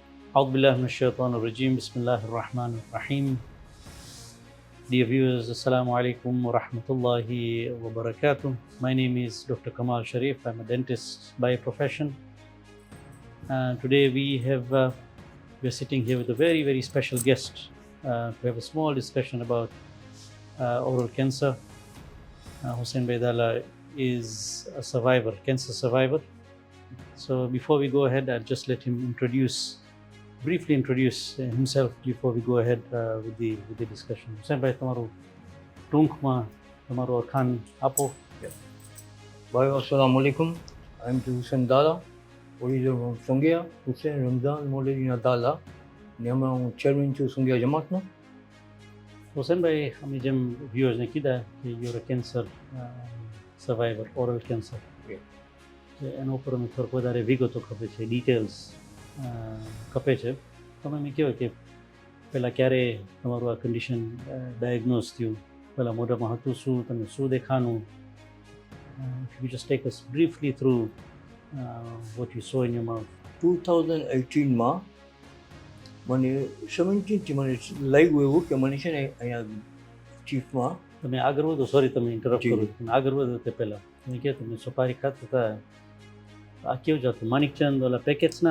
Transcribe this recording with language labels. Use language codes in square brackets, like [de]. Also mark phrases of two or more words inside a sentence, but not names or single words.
[ar] أعوذ بالله من الشيطان الرجيم بسم الله الرحمن الرحيم. [en] Dear viewers, [ar] السلام عليكم ورحمة الله وبركاته. [en] My name is Dr. Kamal Sharif. I'm a dentist by profession. Today we're sitting here with a very, very special guest to have a small discussion about oral cancer. Hussein Baidala is a survivor, cancer survivor. So before we go ahead, I'll just let him briefly introduce himself before we go ahead with the discussion. [gu] Hussein ભાઈ તમારું ટૂંકમાં તમારું અખાન આપો. Bhai, [ar] السلام عليكم. [en] I'm Hussein Dala, original from Songia, Hussein Ramzan Molina Dala. [gu] ને હમણાં હું ચેરમેન છું સંઘિયા જમાતનો. હુસેન ભાઈ, અમે જેમ વ્યુઅર્સને કીધા કે [en] you're a cancer survivor, oral cancer, [gu] એના ઉપર અમે થોડુંક વધારે વિગતો ખપે છે, ડિટેલ્સ ખપે છે. તમે મેં કહેવાય કે પહેલાં ક્યારે તમારું આ [en] condition diagnose [gu] થયું, પહેલાં મોઢામાં હતું શું, તમને શું દેખાનું? [en] If you just take us briefly through what you saw in your mouth. [gu] 2018માં મને 17થી મને લાગ્યું એવું કે મને છે ને અહીંયા ચીફમાં તમે આગળ વધો, સોરી તમે ઇન્ટરપ્ટ જી. કરું, તમે આગળ વધો તે પહેલાં તમે કહો તમે સોપારી ખાતા હતા, આ કેવું જતું? માણિકચંદ ઓલા પેકેટ્સના